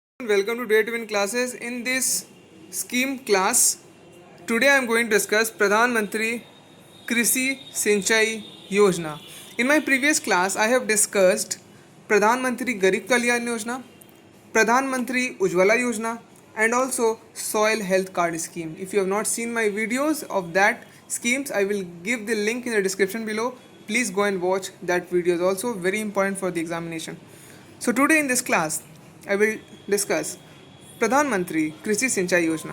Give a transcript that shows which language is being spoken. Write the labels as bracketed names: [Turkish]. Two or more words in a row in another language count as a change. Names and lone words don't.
[English] welcome to Day to Win classes. In this scheme class, today I am going to discuss Pradhan Mantri Krishi Sinchai Yojana. In my previous class, I have discussed Pradhan Mantri Garib Kalyan Yojana, Pradhan Mantri Ujjwala Yojana, and also Soil Health Card Scheme. If you have not seen my videos of that schemes, I will give the link in the description below. Please go and watch that video. It's also very important for the examination. So today in this class, I will discuss Pradhan Mantri Krishi Sinchai Yojana.